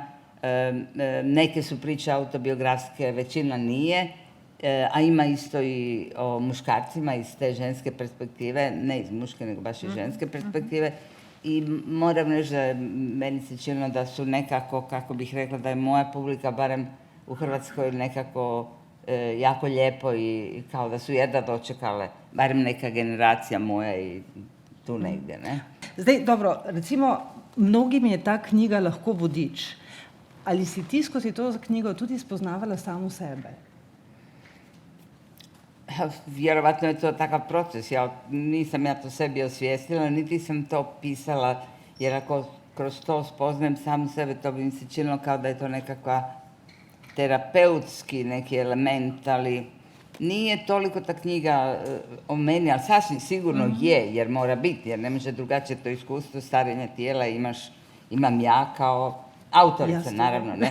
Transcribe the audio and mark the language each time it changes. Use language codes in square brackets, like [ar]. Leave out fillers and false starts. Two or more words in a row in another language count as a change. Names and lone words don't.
[hr] Neke su priče autobiografske, većina nije, a ima isto i o muškarcima iz te ženske perspektive, ne iz muške nego baš iz ženske perspektive. I moram reći da meni se činilo da su nekako, kako bih rekla, da je moja publika barem u Hrvatskoj nekako jako lijepo i kao da su jedva dočekale, barem neka generacija moja i tu negdje, ne? [sl] Zdaj, dobro, recimo, mnogim je ta knjiga lahko vodič. Ali si ti skozi to knjigo tudi spoznavala samu sebe? [hr] Vjerovatno je to takav proces. Nisam ja to sebi osvijestila, niti sam to pisala, jer ako kroz to spoznajem samu sebe, to bi mi se činilo kao da je to nekakva terapeutski neki element, ali nije toliko ta knjiga o meni, ali sasvim sigurno je, jer mora biti, jer ne može drugačije to iskustvo starenja tijela imam ja kao autorica, naravno, ne?